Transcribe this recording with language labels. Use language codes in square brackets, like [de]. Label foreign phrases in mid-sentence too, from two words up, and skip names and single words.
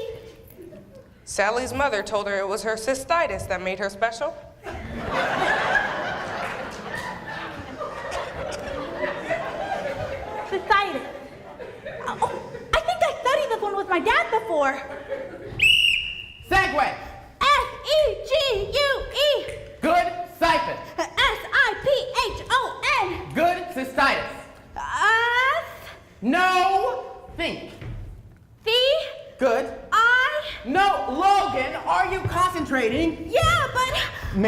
[en] Sally's mother told her it was her cystitis that made her special. Cystitis. Oh, I think I studied this one with my dad before. Segway. S-E-G-U-E. Good siphon. S-I-P-H-O-N. Good cystitis. No think. Good. No, Logan, are you concentrating? Yeah, but